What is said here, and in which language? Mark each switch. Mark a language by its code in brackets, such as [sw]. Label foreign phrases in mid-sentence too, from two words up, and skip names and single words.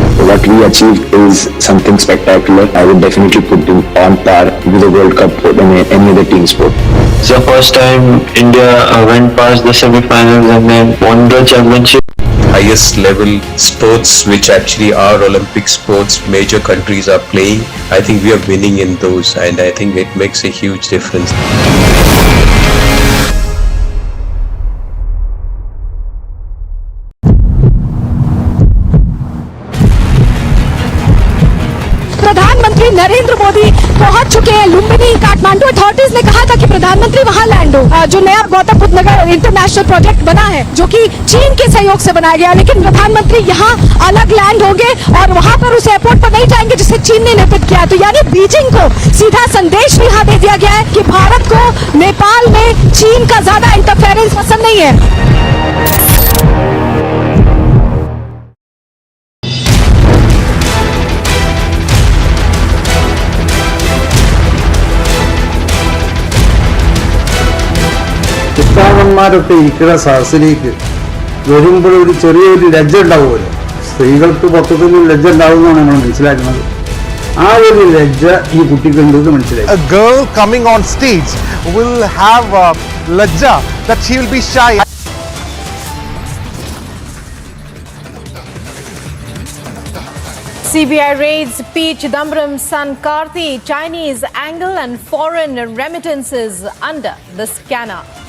[en] What we achieved is something spectacular. I would definitely put it on par with the World Cup than any other team sport. It's the first time India went past the semi-finals and then won the championship. Highest level sports, which actually are Olympic sports, major countries are playing. I think we are winning in those, and I think it makes a huge difference. [hi] प्रधानमंत्री नरेंद्र मोदी पहुंच चुके हैं लुम्बिनी। काठमांडू अथॉरिटीज ने कहा था कि प्रधानमंत्री वहां लैंड हो। जो नया गौतम बुद्ध नगर इंटरनेशनल प्रोजेक्ट बना है, जो कि चीन के सहयोग से बनाया गया, लेकिन प्रधानमंत्री यहां अलग लैंड होंगे और वहां पर उस एयरपोर्ट पर नहीं जाएंगे जिसे चीन ने निर्मित किया। तो यानी बीजिंग को सीधा संदेश भी यहां दे दिया गया है कि भारत को नेपाल में चीन का ज्यादा इंटरफेरेंस पसंद नहीं है। [ml] ഉസ്താദന്മാരൊക്കെ ഇരിക്കുന്ന സദസ്സിലേക്ക് വരുമ്പോൾ ഒരു ചെറിയൊരു ലജ്ജ ഉണ്ടാവുമല്ലോ, സ്ത്രീകൾക്ക് മൊത്തത്തിൽ ലജ്ജ ഉണ്ടാവുമെന്നാണ് നമ്മൾ മനസ്സിലാക്കുന്നത്. ആ ഒരു ലജ്ജ ഈ കുട്ടിക്കുണ്ടെന്ന് മനസ്സിലായി. [en] A girl coming on stage will have lajja, that she will be shy. CBI raids P. Chidambaram's son Karthi, Chinese angle and foreign remittances under the scanner.